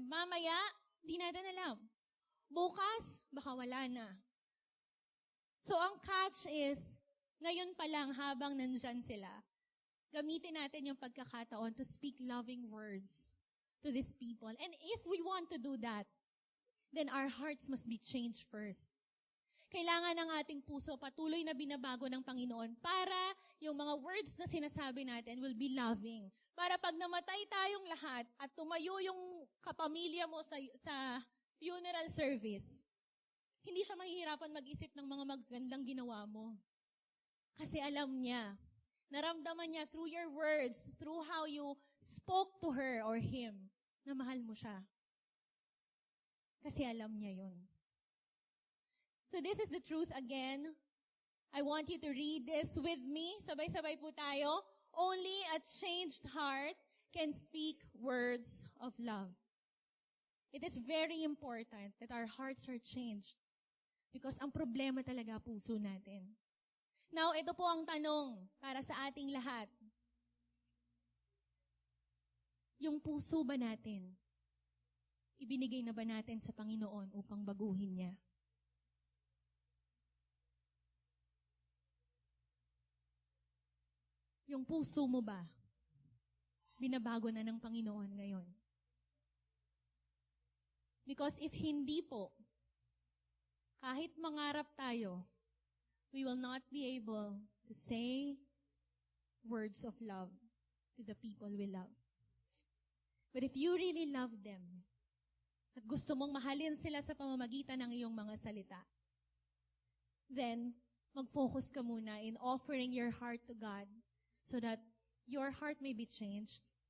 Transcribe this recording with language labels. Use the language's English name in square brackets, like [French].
[Filipino] Mamaya, di natin alam. Bukas, baka wala na. So, ang catch is, ngayon pa lang habang nandyan sila, gamitin natin yung pagkakataon [English] to speak loving words to these people. And if we want to do that, then our hearts must be changed first. [Filipino] Kailangan ng ating puso patuloy na binabago ng Panginoon para yung mga words na sinasabi natin [English] will be loving. [Filipino] Para pag namatay tayong lahat at tumayo yung kapamilya mo sa funeral service, hindi siya mahihirapan mag-isip ng mga magagandang ginawa mo. Kasi alam niya, naramdaman niya [English] through your words, through how you spoke to her or him, [Filipino] na mahal mo siya. Kasi alam niya yun. [English] So this is the truth again. I want you to read this with me. [Filipino] Sabay-sabay po tayo. [English] Only a changed heart can speak words of love. It is very important that our hearts are changed because [Filipino] ang problema talaga puso natin. Now, ito po ang tanong para sa ating lahat. Yung puso ba natin, ibinigay na ba natin sa Panginoon upang baguhin niya? Yung puso mo ba, binabago na ng Panginoon ngayon? [English] Because if [Filipino] hindi po, kahit mangarap tayo, [English] we will not be able to say words of love to the people we love. But if you really love them, [Filipino] at gusto mong mahalin sila sa pamamagitan ng iyong mga salita, [English] then mag-focus ka muna in offering your heart to God so that your heart may be changed